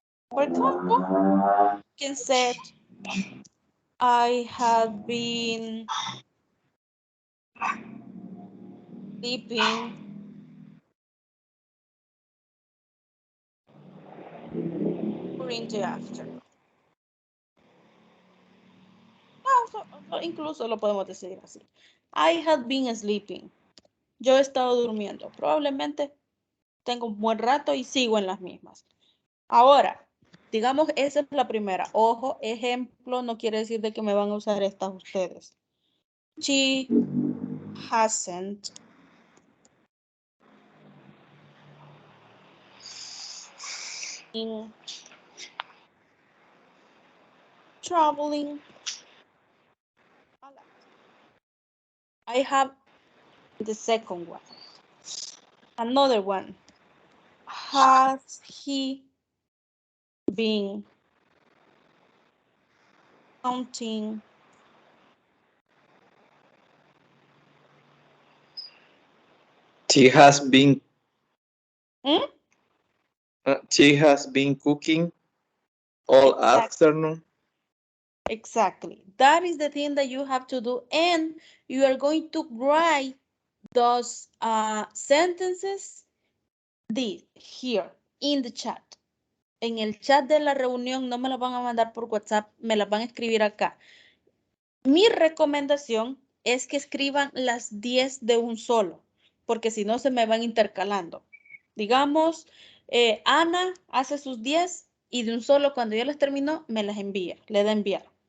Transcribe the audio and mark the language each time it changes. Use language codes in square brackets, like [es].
[en] For example, you can say, I have been sleeping during the afternoon. [es] Incluso lo podemos decir así. [en] I have been sleeping. [es] Yo he estado durmiendo. Probablemente tengo un buen rato y sigo en las mismas. Ahora, digamos, esa es la primera. Ojo, ejemplo, no quiere decir de que me van a usar estas ustedes. [en] She hasn't been traveling a lot. I have the second one. Another one. Has he been counting? She has been Hmm? she has been cooking all afternoon. Exactly. That is the thing that you have to do. And you are going to write those sentences here in the chat. [es] En el chat de la reunión no me las van a mandar por WhatsApp, me las van a escribir acá. Mi recomendación es que escriban las 10 de un solo, porque si no se me van intercalando. Digamos, Ana hace sus 10 y de un solo cuando ya las terminó me las envía, le da enviar.